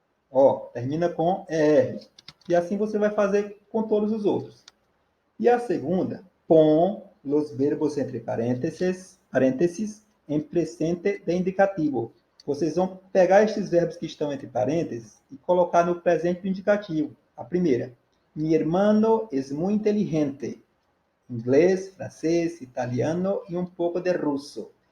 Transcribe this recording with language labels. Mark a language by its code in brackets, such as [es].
[pt] Ó, termina com ER. E assim você vai fazer com todos os outros. E a segunda, [es] pon los verbos entre [pt] parênteses em presente de indicativo. Vocês vão pegar estes verbos que estão entre parênteses e colocar no presente do indicativo. [es] A primeira, mi hermano es muy inteligente. [pt] Inglês, francês, italiano e um pouco de russo.